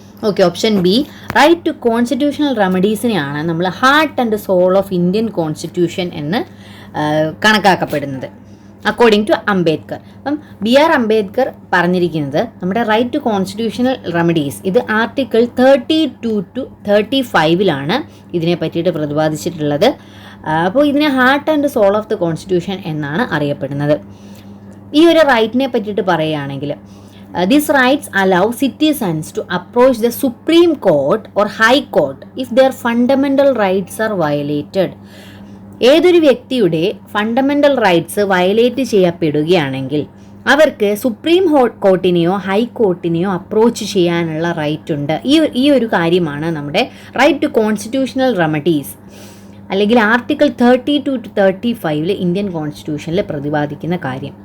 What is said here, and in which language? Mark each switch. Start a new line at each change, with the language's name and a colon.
Malayalam: Okay, option B right to constitutional റെമഡീസിനെയാണ് നമ്മൾ heart and soul of Indian constitution എന്ന് കണക്കാക്കപ്പെടുന്നത് according to Ambedkar. അപ്പം BR Ambedkar പറഞ്ഞിരിക്കുന്നത് നമ്മുടെ റൈറ്റ് ടു കോൺസ്റ്റിറ്റ്യൂഷണൽ റെമഡീസ് ഇത് ആർട്ടിക്കിൾ 32 to 35 ഇതിനെ പറ്റിയിട്ട് പ്രതിപാദിച്ചിട്ടുള്ളത്. അപ്പോൾ ഇതിനെ heart and soul of the constitution എന്നാണ് അറിയപ്പെടുന്നത്. ഈ ഒരു റൈറ്റിനെ പറ്റിയിട്ട് പറയുകയാണെങ്കിൽ
English: these rights allow citizens to approach the Supreme Court or High Court if their fundamental rights are violated.
Malayalam: ഏതൊരു വ്യക്തിയുടെ ഫണ്ടമെൻ്റൽ റൈറ്റ്സ് വയലേറ്റ് ചെയ്യപ്പെടുകയാണെങ്കിൽ അവർക്ക് സുപ്രീം കോർട്ടിനെയോ ഹൈക്കോർട്ടിനെയോ അപ്രോച്ച് ചെയ്യാനുള്ള റൈറ്റ് ഉണ്ട്. ഈ ഒരു കാര്യമാണ് നമ്മുടെ റൈറ്റ് ടു കോൺസ്റ്റിറ്റ്യൂഷണൽ റെമഡീസ് അല്ലെങ്കിൽ ആർട്ടിക്കിൾ 32 to 35 ഇന്ത്യൻ കോൺസ്റ്റിറ്റ്യൂഷനിൽ പ്രതിപാദിക്കുന്ന കാര്യം.